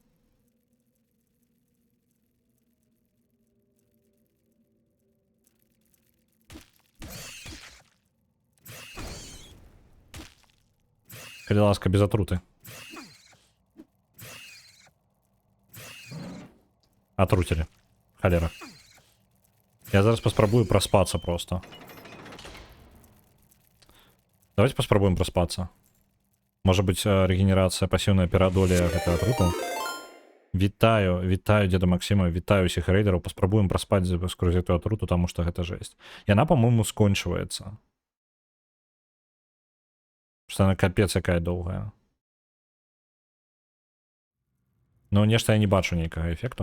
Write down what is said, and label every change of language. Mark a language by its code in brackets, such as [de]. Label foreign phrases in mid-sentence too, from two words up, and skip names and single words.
[be] Калі ласка, без атруты. Атруцілі. Халера. Я зараз паспрабую праспацца просто. Давайте паспрабуем праспацца. [ru] Может быть, регенерация пассивная [be] перадолия гэта атруту. Вітаю деда Максима, вітаю усіх рейдераў. Паспрабуем праспаць скрозь эту атруту, таму што гэта жесть. Яна, по-моему, скончваецца. Што она капец якая доўгая. Ну, нешта я не бачу нейкага эфекту.